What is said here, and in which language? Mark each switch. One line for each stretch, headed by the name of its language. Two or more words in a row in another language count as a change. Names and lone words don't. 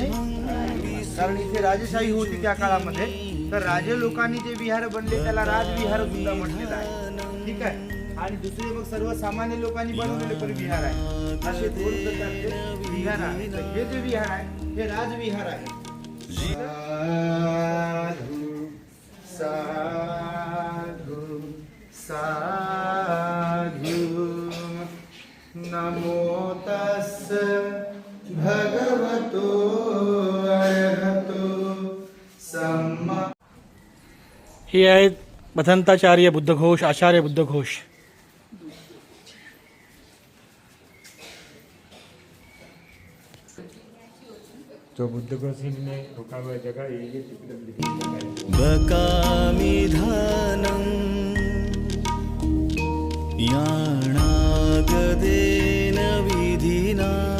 Marathi: कारण इथे राजेशाही होती त्या काळामध्ये, तर राजे लोकांनी जे विहार बनले त्याला राजविहार सुद्धा म्हटलेलं आहे. ठीक आहे. आणि दुसरे मग सर्वसामान्य लोकांनी बनवलेले पण विहार आहे. असे 2 प्रकारचे विहार आहेत. तर हे जे विहार आहे हे राजविहार आहे.
Pali: साधु साधु नमो तस् भगवतो अरहतो सम्मा.
Marathi: हे आहेत मथंताचार्य बुद्धघोष, आचार्य बुद्धघोष.
Hindi: तो बुद्धघोष ने रुका हुआ जगह ये
Pali: बकामि धनं याणागदेन विधिना